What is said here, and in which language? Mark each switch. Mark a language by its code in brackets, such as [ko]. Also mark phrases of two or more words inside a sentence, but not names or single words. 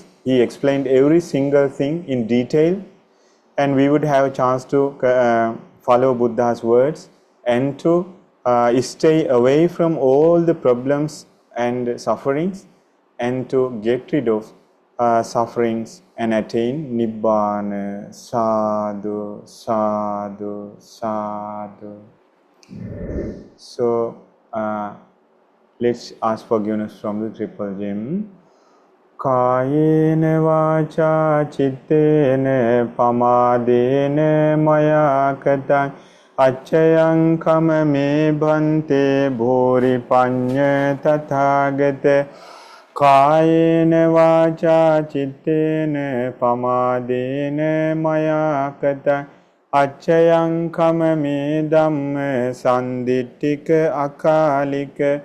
[en] He explained every single thing in detail, and we would have a chance to follow Buddha's words and to stay away from all the problems and sufferings, and to get rid of sufferings and attain Nibbana. [pi] Sadhu, sadhu, sadhu. [en] So, let's ask forgiveness from the triple gem. [pi] Kayena vacha chittena pamadena maya katang acchayang kama me bhante bhori panya tathagata. Kayena vacha chittena pamadena maya katang acchayang kama me dhamma sandittika akalika.